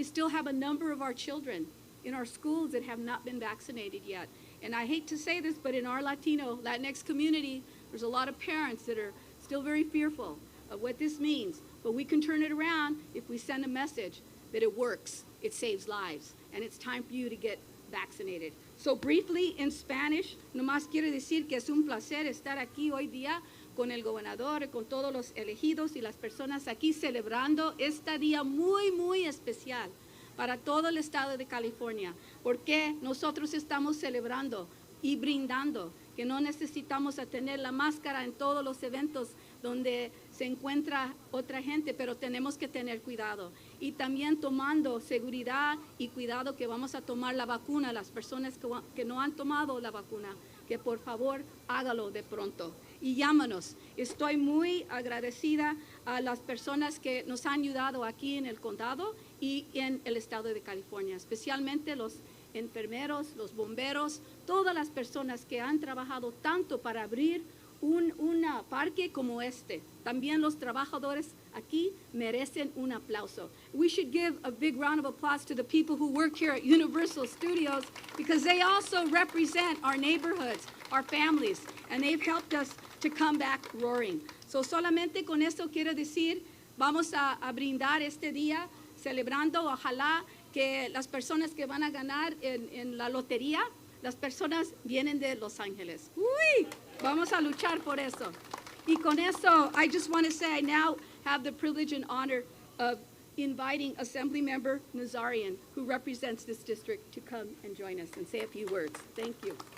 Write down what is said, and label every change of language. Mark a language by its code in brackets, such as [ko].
[en] We still have a number of our children in our schools that have not been vaccinated yet. And I hate to say this, but in our Latinx community, there's a lot of parents that are still very fearful of what this means. But we can turn it around if we send a message that it works, it saves lives, and it's time for you to get vaccinated. So briefly, in Spanish, [es] nomás quiero decir que es un placer estar aquí hoy día con el gobernador, con todos los elegidos y las personas aquí celebrando este día muy, muy especial para todo el estado de California, porque nosotros estamos celebrando y brindando que no necesitamos a tener la máscara en todos los eventos donde se encuentra otra gente, pero tenemos que tener cuidado. Y también tomando seguridad y cuidado que vamos a tomar la vacuna, las personas que no han tomado la vacuna, que por favor hágalo de pronto. Y llámanos. Estoy muy agradecida a las personas que nos han ayudado aquí en el condado y en el estado de California, especialmente los enfermeros, los bomberos, todas las personas que han trabajado tanto para abrir un parque como este. También los trabajadores aquí merecen un aplauso. [en] We should give a big round of applause to the people who work here at Universal Studios, because they also represent our neighborhoods, our families, and they've helped us to come back roaring. [es] So solamente con eso quiero decir, vamos a brindar este día celebrando, ojalá que las personas que van a ganar en la lotería, las personas vienen de Los Ángeles. ¡Uy! Vamos a luchar por eso. Y con eso, [en] I just want to say I now have the privilege and honor of inviting Assemblymember Nazarian, who represents this district, to come and join us and say a few words. Thank you.